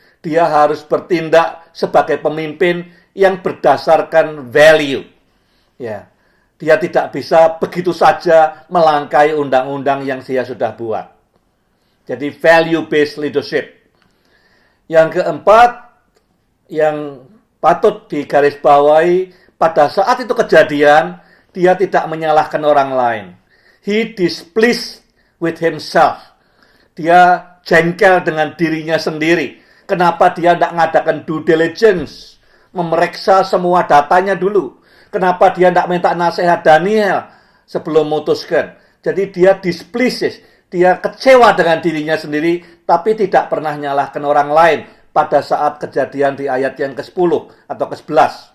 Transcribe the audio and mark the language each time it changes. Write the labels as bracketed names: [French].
[Indonesian] Dia harus bertindak sebagai pemimpin yang berdasarkan value. Ya, dia tidak bisa begitu saja melangkai undang-undang yang dia sudah buat. Jadi value-based leadership. Yang keempat, yang patut digarisbawahi, pada saat itu kejadian, dia tidak menyalahkan orang lain. [English] He displeased with himself. [Indonesian] Dia jengkel dengan dirinya sendiri. Kenapa dia tidak mengadakan due diligence? Memeriksa semua datanya dulu. Kenapa dia tidak minta nasihat Daniel sebelum memutuskan? Jadi dia displeased, dia kecewa dengan dirinya sendiri, tapi tidak pernah nyalahkan orang lain pada saat kejadian di ayat yang ke-10 atau ke-11.